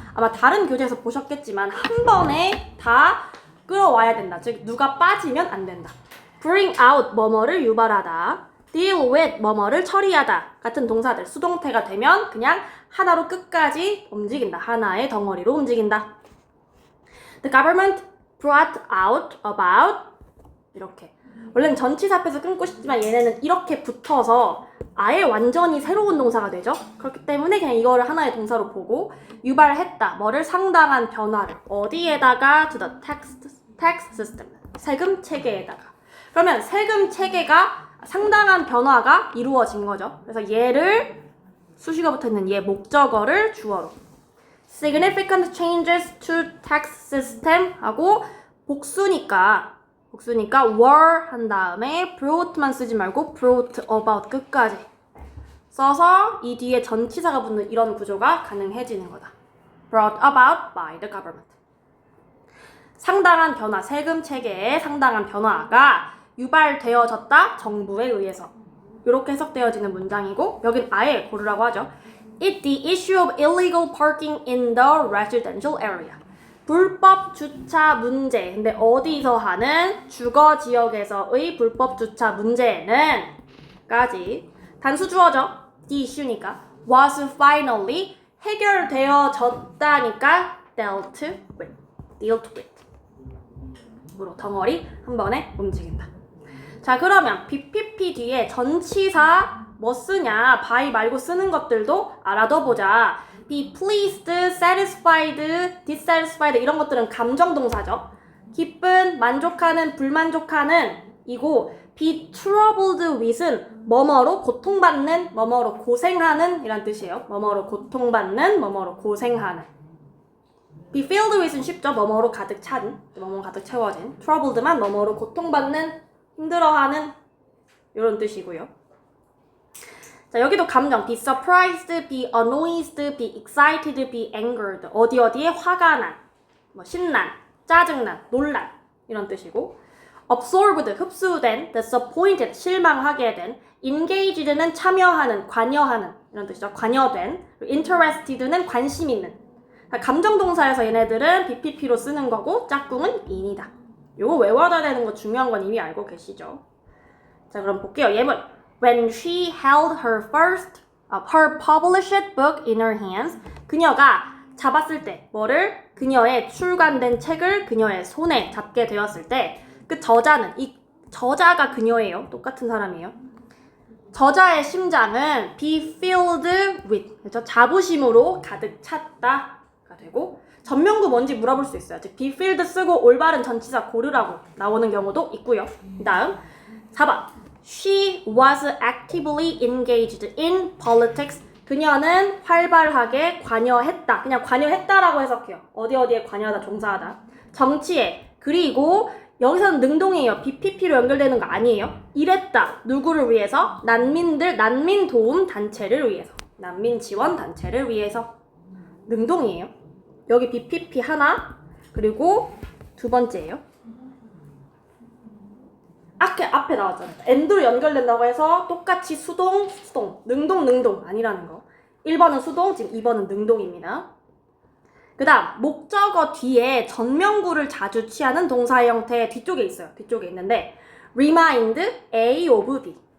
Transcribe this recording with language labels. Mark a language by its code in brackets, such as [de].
[ko] 아마 다른 교재에서 보셨겠지만 한 번에 다 끌어와야 된다. 즉 누가 빠지면 안 된다. bring out 뭐뭐를 유발하다, deal with 뭐뭐를 처리하다 같은 동사들 수동태가 되면 그냥 하나로 끝까지 움직인다. 하나의 덩어리로 움직인다. [en] The government brought out about [ko] 이렇게. 원래는 전치사 앞에서 끊고 싶지만 얘네는 이렇게 붙어서 아예 완전히 새로운 동사가 되죠. 그렇기 때문에 그냥 이거를 하나의 동사로 보고, 유발했다. 뭐를? 상당한 변화를. 어디에다가? [en] to the tax system. [ko] 세금 체계에다가. 그러면 세금 체계가 상당한 변화가 이루어진 거죠. 그래서 얘를 수식어 붙어있는 얘 목적어를 주어로 [en] significant changes to tax system [ko] 하고, 복수니까 were 한 다음에 brought만 쓰지 말고 [en] brought about [ko] 끝까지 써서 이 뒤에 전치사가 붙는 이런 구조가 가능해지는 거다. [en] brought about by the government. [ko] 상당한 변화, 세금 체계의 상당한 변화가 유발되어졌다. 정부에 의해서. 이렇게 해석되어지는 문장이고, 여긴 아예 고르라고 하죠. [en] It's the issue of illegal parking in the residential area. [ko] 불법 주차 문제. 근데 어디서 하는? 주거 지역에서의 불법 주차 문제는 까지 단수 주어죠. [en] the issue니까 was finally [ko] 해결되어졌다니까 [en] dealt with. [ko] 으로 덩어리 한 번에 움직인다. 자, 그러면 BPP 뒤에 전치사 뭐 쓰냐, by 말고 쓰는 것들도 알아둬보자. [en] be pleased, satisfied, dissatisfied [ko] 이런 것들은 감정동사죠. 기쁜, 만족하는, 불만족하는 이고, be troubled with은 뭐뭐로 고통받는, 뭐뭐로 고생하는 이란 뜻이에요. 뭐뭐로 고통받는, 뭐뭐로 고생하는. [en] be filled with은 쉽죠. [ko] 뭐뭐로 가득 찬, 뭐뭐 가득 채워진. troubled만 뭐뭐로 고통받는, 힘들어하는 이런 뜻이고요. 자, 여기도 감정. [en] be surprised, be annoyed, be excited, be angered. [ko] 어디에 화가 난, 뭐 신난, 짜증난, 놀란 이런 뜻이고, absorbed, 흡수된, disappointed, 실망하게 된, engaged는 참여하는, 관여하는 이런 뜻이죠. 관여된, interested는 관심 있는. 감정 동사에서 얘네들은 BPP로 쓰는 거고, 짝꿍은 in이다. 요거 외워둬야 되는 거 중요한 건 이미 알고 계시죠? 자, 그럼 볼게요. 예문. [en] When she held her first her published book in her hands. [ko] 그녀가 잡았을 때 뭐를? 그녀의 출간된 책을 그녀의 손에 잡게 되었을 때 그 저자는 이 저자가 그녀예요. 똑같은 사람이에요. 저자의 심장은 [en] be filled with [ko] 그렇죠? 자부심으로 가득 찼다가 되고 전명구 뭔지 물어볼 수 있어요. 즉 be filled 쓰고 올바른 전치사 고르라고 나오는 경우도 있고요. 다음 4번 [en] She was actively engaged in politics. [ko] 그녀는 활발하게 관여했다. 그냥 관여했다라고 해석해요. 어디에 관여하다, 종사하다. 정치에. 그리고 여기서는 능동이에요. BPP로 연결되는 거 아니에요. 이랬다. 누구를 위해서? 난민 도움 단체를 위해서. 난민 지원 단체를 위해서. 능동이에요. 여기 BPP 하나, 그리고 두 번째예요. 앞에 나왔잖아요. and로 연결된다고 해서 똑같이 수동, 능동 아니라는 거. 1번은 수동, 지금 2번은 능동입니다. 그 다음 목적어 뒤에 전명구를 자주 취하는 동사의 형태 뒤쪽에 있어요. 뒤쪽에 있는데 remind A of B.